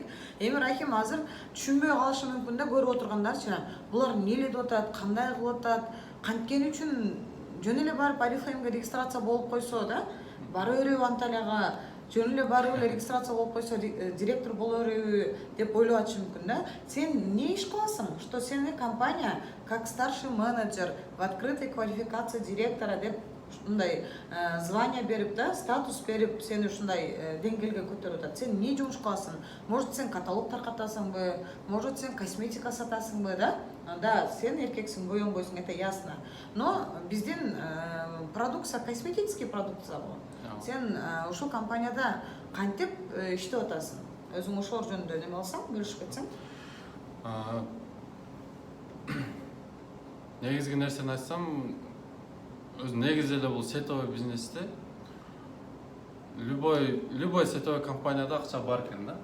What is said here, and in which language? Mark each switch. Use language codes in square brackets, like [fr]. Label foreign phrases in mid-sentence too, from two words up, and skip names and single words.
[ky] Эми Рахим азыр түшүнбөй калышы мүмкүн да, көрүп отургандарчы. Булар эмне деп атат, кандай кылып атат, канткени үчүн жөн эле барып Oriflame'га регистрация болуп койсо да, бара береби Анталияга, жөн эле барып эле регистрация болуп койсо директор боло береби деп ойлоп атышы мүмкүн да. Сен эмне иш кыласың? Что сени компания [ru] как старший менеджер в открытой квалификации директора [ky] деп ушундай звание берип да, статус берип сени ушундай деңгээлге көтөрүп атат. Сен эмне жумуш кыласың? Может сен каталог таркатасыңбы? Может сен косметика сатасыңбы да? Да, сен эркексиң, боёнбойсуң, [ru] это ясно. [ky] Но биздин продукция косметический продукция го. Сен ушул компанияда кантип иштеп атасың? Өзүң ошол жөнүндө неме кылсаң, бөлүшүп кетсең? Негизги нерсени айтсам, өзү негизи эле бул сетовый бизнесте [ru] любой сетовый [ky] компанияда акча бар экен да.